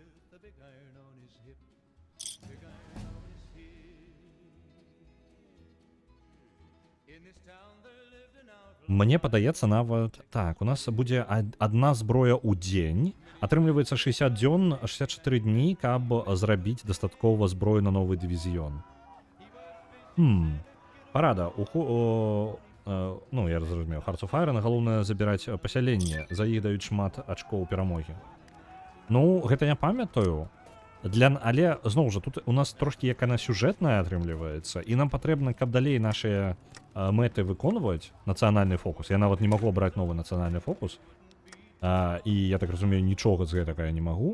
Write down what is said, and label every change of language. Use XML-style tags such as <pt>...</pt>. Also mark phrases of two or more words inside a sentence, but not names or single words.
<be>Мне падаецца нават... Так, у нас будзе адна зброя ў дзень. Атрымліваецца 60 дзён, 64 дні, каб зрабіць дастаткова зброю на новы дывізіён. Парада. Ну, я зразумеў. Hearts of Iron галоўнае забіраць пасяленне. За іх даюць шмат ачкоў перамогі. Ну, гэта я памятаю. Але, зноў жа, тут у нас трошкі як яна сюжэтная атрымліваецца, і нам патрэбна, каб далей нашыя мэты выконваць нацыянальны фокус. Я нават не магу абраць новы нацыянальны фокус. І я так разумею, нічога з гэтага я не магу.</be>